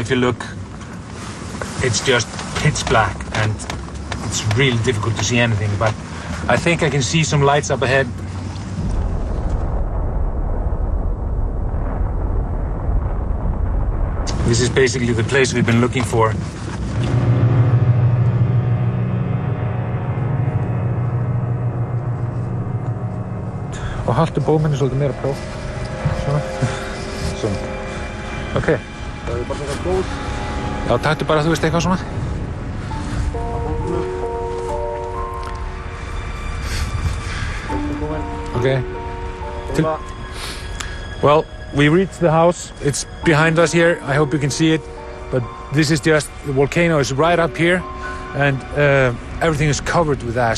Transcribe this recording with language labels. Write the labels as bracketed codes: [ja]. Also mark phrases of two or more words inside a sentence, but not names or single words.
[en] if you look, it's just pitch black and it's really difficult to see anything, but I think I can see some lights up ahead. This is basically the place we've been looking for. [is] Og haltu bóminni svolítið meira próf. Svona. Svona. Ok. Það er bara eitthvað góð. Já, taktu bara, þú veist, eitthvað svona. [en] Okay. Well, We reached the house. It's behind us here. I hope you can see it. But this is just, the volcano is right up here, and everything is covered with ash.